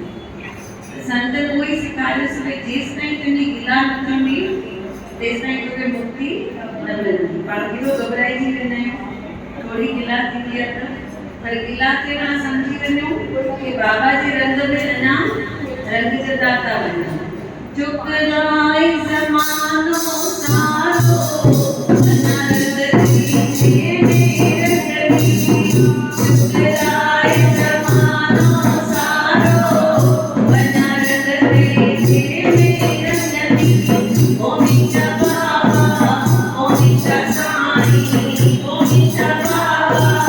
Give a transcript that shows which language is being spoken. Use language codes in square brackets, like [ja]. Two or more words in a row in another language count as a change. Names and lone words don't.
[sd] संत उहो ई सेखारियोसि भई जेसि ताईं तुंहिंजी गिला न कंदी तेसि ताईं तोखे मुक्ति न मिलंदी पाण केॾो घबराइजी वेंदा आहियूं थोरी गिला थींदी आहे त पर गिला खे पाण सम्झी वञूं कि बाबा जे रंग में अञा रंगजंदा था वञनि ठुकराए ज़मानो सारो वना रंग तेजी में रंगंदी ठुकराए ज़मानो सारो वना रंग तेजी में रंगंदी ओ मीठा बाबा ओ मीठा साईं ओ मीठा बाबा